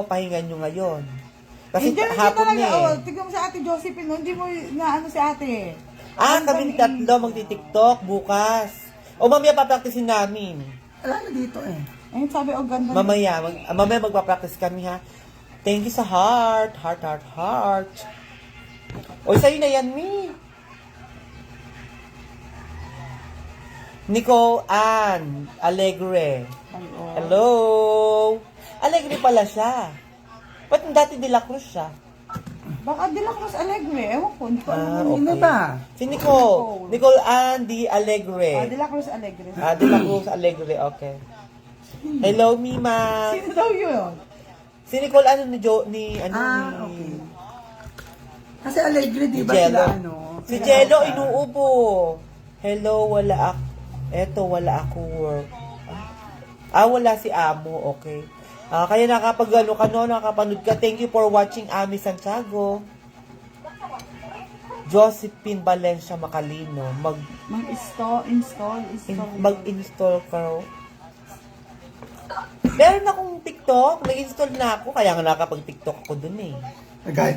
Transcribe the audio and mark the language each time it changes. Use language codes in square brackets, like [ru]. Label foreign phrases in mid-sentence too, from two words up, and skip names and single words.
[tl] Pahingan nyo ngayon. Kasi Hindi, hindi hapon talaga. na eh. Oh, tignan mo si Ate Josephine, no? Hindi mo na ano si ate. Kaming tatlo magti-TikTok bukas. O mamaya papraktisin namin. Alam mo dito eh. Ayun, sabi, oh, ganda. Mamaya magpapractice kami ha. [en] Thank you sa heart. Heart, heart, heart. [tl] O, sa'yo na yan, Mi. Nicole Ann Alegre. Ay, oh. Hello. Alegre pala siya. Ba't dati De La Cruz siya? Baka De La Cruz Alegre. Ewan ko, hindi ko alam. Sino ba? Si Nicole. Nicole Ann D. Alegre. De La Cruz Alegre. De La Cruz Alegre, okay. Hello, Mima. Sino daw yun? Si Nicole, ano ni Okay. Kasi Alegre, di ba Jello. sila ano? Si Jello, inuubo. Hello, wala ako. Eto, wala ako work. Wala si Amo, okay. Kaya nakapanood ka. [en] Thank you for watching, Ami Santiago. Josephine Valencia Macalino. [tl] Install. Mag-install ka. Meron akong TikTok. Nag-install na ako. Kaya nga nakapag-TikTok ako dun eh. Agad.